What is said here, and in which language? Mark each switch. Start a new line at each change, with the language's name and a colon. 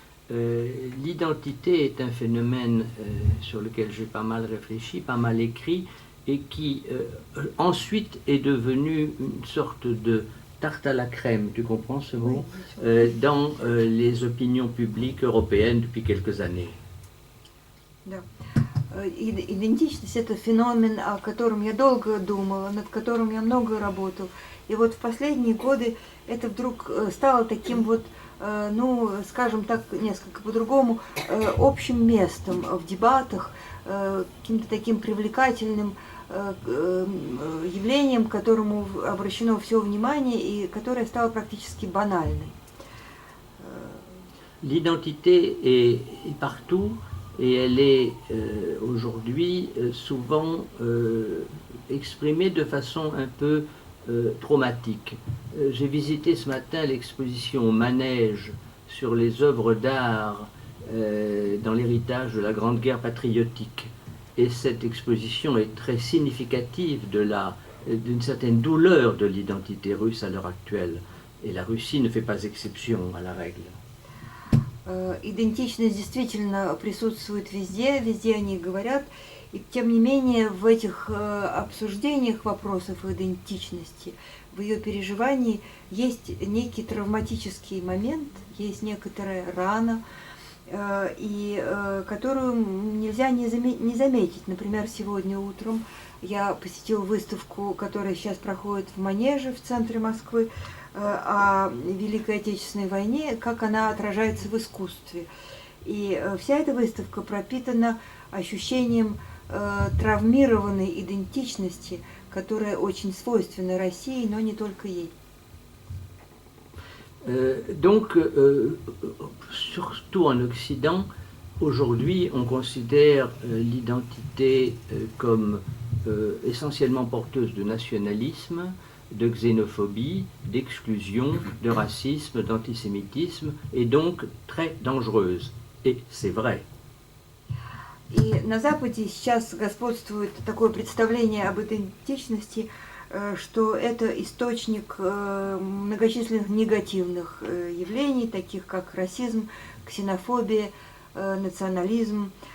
French: L'identité est un phénomène sur lequel j'ai pas mal réfléchi, pas mal écrit, et qui ensuite est devenu une sorte de tarte à la crème, tu comprends ce mot, dans les opinions publiques européennes depuis quelques années.
Russian: Да. Идентичность – это феномен, о котором я долго думала, над которым я много работала. И вот в последние годы это вдруг стало таким вот ну, скажем так, несколько по-другому, общим местом в дебатах, каким-то таким привлекательным явлением, к которому обращено все внимание и которое стало практически банальной.
French: L'identité est partout et elle est aujourd'hui souvent exprimée de façon un peu traumatique. J'ai visité ce matin l'exposition Manège sur les œuvres d'art dans l'héritage de la Grande Guerre patriotique. Et cette exposition est très significative d'une certaine douleur de l'identité russe à l'heure actuelle. Et la Russie ne fait pas exception à la règle.
Russian: Идентичность действительно присутствует везде, везде о ней говорят, и тем не менее в этих обсуждениях вопросов идентичности, в ее переживании есть некий травматический момент, есть некоторая рана, и которую нельзя не заметить. Например, сегодня утром я посетила выставку, которая сейчас проходит в Манеже в центре Москвы, о Великой Отечественной войне, как она отражается в искусстве. И вся эта выставка пропитана ощущением травмированной идентичности, которая очень свойственна России, но не только ей.
French: Donc, surtout en Occident, aujourd'hui, on considère l'identité comme essentiellement porteuse de nationalisme, de xénophobie, d'exclusion, de racisme, d'antisémitisme, et donc très dangereuse. Et c'est vrai.
Russian: И на Западе сейчас господствует такое представление об идентичности, что это источник многочисленных негативных явлений, таких как расизм, ксенофобия, национализм.